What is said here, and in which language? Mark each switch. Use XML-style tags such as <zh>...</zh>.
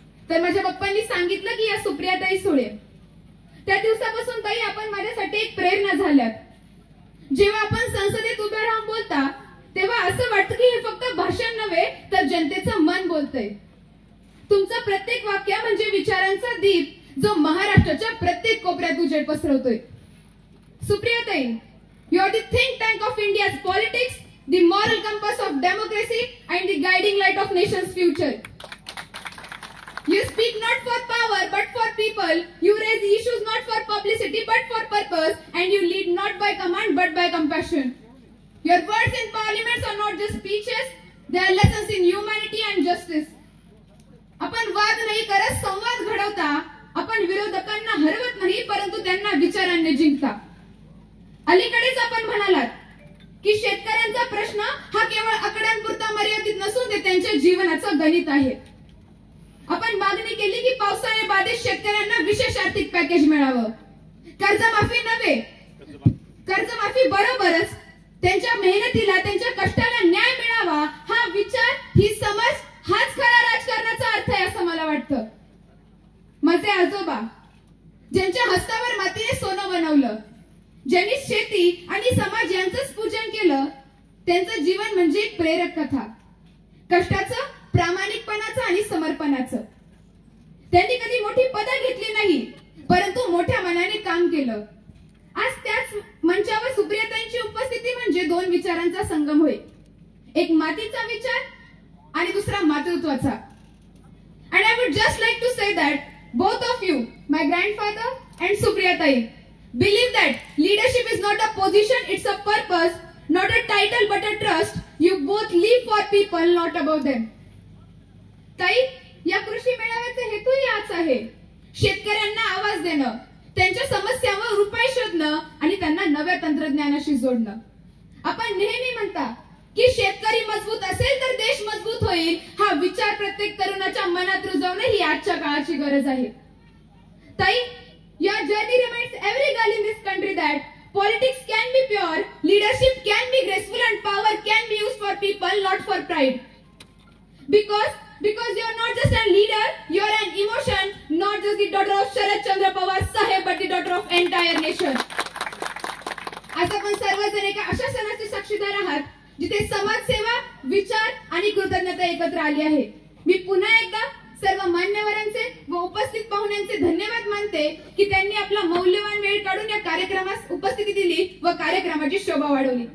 <mr>तर माझ्या पप्पांनी सांगितलं की या सुप्रियाताई सुळे। त्या दिवसापासून ताई आपण माझ्यासाठी एक प्रेरणा झाल्यात। जेव्हा आपण संसदेत उभे राहून बोलता तेव्हा असं वाटतं की हे फक्त भाषण नव्हे तर जनतेचं मन बोलतंय। तुमचं प्रत्येक वाक्य म्हणजे विचारांचा दीप जो महाराष्ट्राच्या प्रत्येक कोपऱ्यात उजेड पसरवतोय।</mr> <en>सुप्रियाताई, you are the think tank of India's politics, the moral compass of democracy and the guiding light of nation's future. You speak not for power but for people. You raise issues not for publicity but for purpose, and you lead not by command but by compassion. Your words in parliaments are not just speeches, they are lessons in humanity and justice.</en> <mr>आपण वाद नाही करत, संवाद घडवता। आपण विरोधकांना हरवत नाही परंतु त्यांना विचारांनी जिंकता। अलीकडेच आपण म्हणालात की शेतकऱ्यांचा प्रश्न हा केवळ आकड्यांपुरता मर्यादित नसून ते त्यांच्या जीवनाचं गणित आहे। आपण मागणी केली की पावसाने बाधित शेतकऱ्यांना विशेष आर्थिक पॅकेज मिळावं। कर्जमाफी नव्हे, कर्जमाफी बरोबरच त्यांच्या मेहनतीला, त्यांच्या कष्टाला न्याय मिळावा, हा विचार, ही समज, हाच खरा राजकारणाचा अर्थ आहे असं मला वाटतं। माझे आजोबा ज्यांच्या हस्तावर मातीने सोनं बनवलं, ज्यांनी शेती आणि समाज यांचंच पूजन केलं, त्यांचं जीवन म्हणजे एक प्रेरक कथा, कष्टाचं, प्रामाणिकपणाचं आणि समर्पणाचं। त्यांनी कधी मोठी पदं घेतली नाही परंतु मोठ्या मनाने काम केलं। आज त्याच मंचावर सुप्रियाताईंची उपस्थिती म्हणजे दोन विचारांचा संगम होय, एक मातीचा विचार आणि दुसरा मातृत्वाचा।</mr> <en>And I would would just like to say that both of you, my grandfather and Supriya Tai, believe that leadership is not a position, it's a purpose, not a title but a trust. You both live for people, not above them.</en> <mr>ताई, या कृषी मेळाव्याचा हेतूही हाच आहे. शेतकऱ्यांना आवाज देणं, त्यांच्या समस्यांवर उपाय शोधणं आणि त्यांना नव्या तंत्रज्ञानाशी जोडणं. आपण नेहमी म्हणता की शेतकरी मजबूत असेल तर देश मजबूत होईल. हा विचार प्रत्येक तरुणाच्या मनात रुजवणं ही आजच्या काळाची गरज आहे.</mr> <en>ताई, your journey reminds every girl in this country that politics can be pure, leadership can be graceful, and power can be used for people, not for pride. Because you are not just a leader, you are an emotion, not just the daughter of Sharad Chandra Pawar Saheb, but the daughter of entire nation.</en> <mr>आज आपण सर्वजण एका अशा सणाचे साक्षीदार आहात जिथे समाजसेवा, विचार आणि कृतज्ञता एकत्र आली आहे. मी पुन्हा एकदा सर्व मान्यवरांचे व उपस्थित पाहुण्यांचे धन्यवाद मानते की त्यांनी आपला मौल्यवान वेळ काढून या कार्यक्रमास उपस्थिती दिली व कार्यक्रमाची शोभा वाढवली.</mr>